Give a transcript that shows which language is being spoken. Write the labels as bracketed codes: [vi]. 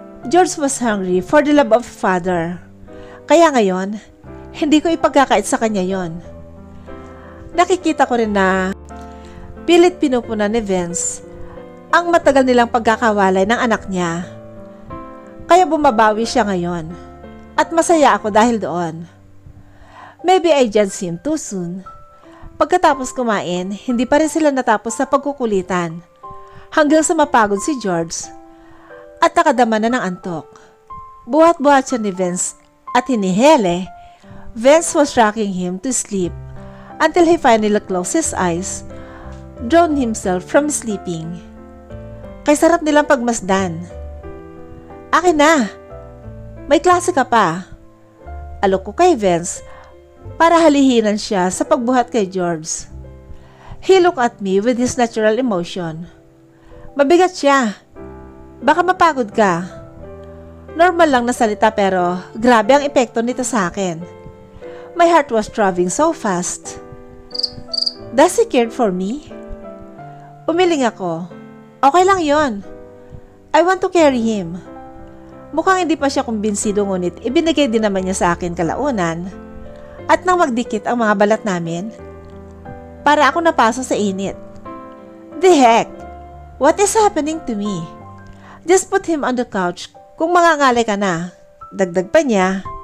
[en] George was hungry for the love of father. [tl] Kaya ngayon, hindi ko ipagkakait sa kanya yon. Nakikita ko rin na pilit pinupunan ni Vince ang matagal nilang pagkakawalay ng anak niya. Kaya bumabawi siya ngayon. At masaya ako dahil doon. [en] Maybe I judged him too soon. [tl] Pagkatapos kumain, hindi pa rin sila natapos sa pagkukulitan. Hanggang sa mapagod si George at nakadama na ng antok. Buhat-buhat siya ni Vince at hinihele. [en] Vince was rocking him to sleep until he finally closed his eyes, drawn himself from sleeping. [tl] Kay sarap nilang pagmasdan. Akin na! May klase ka pa. Alok ko kay Vince para halihinan siya sa pagbuhat kay George. [en] He looked at me with his natural emotion. [tl] Mabigat siya. Baka mapagod ka. Normal lang na salita pero grabe ang epekto nito sa akin. [en] My heart was throbbing so fast. Does he care for me? [tl] Umiling ako. Okay lang yon. [en] I want to carry him. [tl] Mukhang hindi pa siya kumbinsido ngunit ibinigay din naman niya sa akin kalaunan. At nang magdikit ang mga balat namin, para ako napasa sa init. [en] The heck? What is happening to me? Just put him on the couch [tl] kung mangangalay ka na. Dagdag pa niya.